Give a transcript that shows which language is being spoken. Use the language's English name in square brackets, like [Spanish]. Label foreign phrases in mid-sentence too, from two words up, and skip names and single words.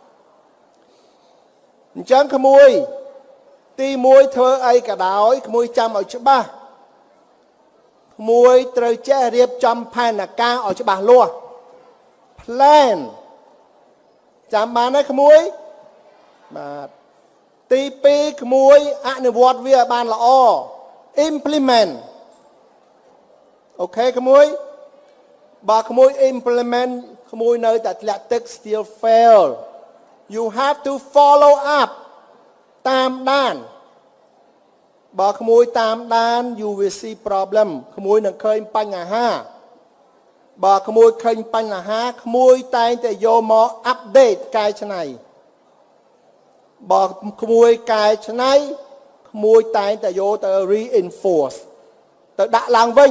[Khmer] អញ្ចឹងក្មួយទី1ធ្វើអីក៏ដោយក្មួយចាំឲ្យច្បាស់ក្មួយត្រូវចេះរៀបចំផែនការឲ្យច្បាស់លាស់ plan ចាំបានទេក្មួយបាទទី2ក្មួយអនុវត្តវាឲ្យបានល្អ implement អូ ខេក្មួយបើក្មួយ implement ក្មួយនៅតែធ្លាក់ទឹក [English] still fail you have to follow up [Khmer] តាមដានបើក្មួយតាមដាន [English] you will see problem [Khmer] ក្មួយនឹងឃើញបញ្ហាបើ ក្មួយឃើញបញ្ហាក្មួយតែងតែយកមក update កែច្នៃបើក្មួយកែច្នៃក្មួយតែងតែយកទៅ reinforce ទៅដាក់ឡើងវិញ